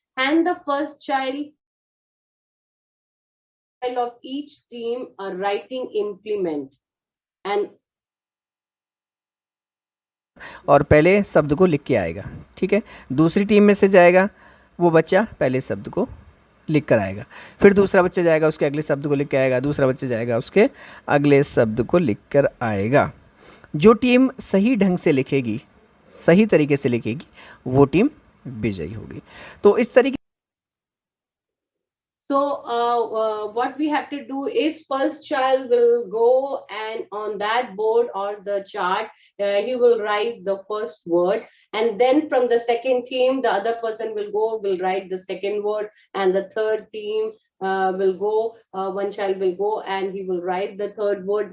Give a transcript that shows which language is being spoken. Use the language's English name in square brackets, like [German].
[English] Hand the first child of each team a writing implement and [Hindi] और पहले शब्द को लिख के आएगा, ठीक है। दूसरी टीम में से जाएगा वो बच्चा पहले शब्द को लिख कर आएगा, फिर दूसरा बच्चा जाएगा उसके अगले शब्द को लिख के आएगा, दूसरा बच्चा जाएगा उसके अगले शब्द को लिख कर आएगा। जो टीम सही ढंग से लिखेगी, सही तरीके से लिखेगी, वो टीम विजयी होगी। तो इस तरीके [English] So what we have to do is first child will go and on that board or the chart, he will write the first word, and then from the second team, the other person will write the second word, and the third team will go, one child will go and he will write the third word.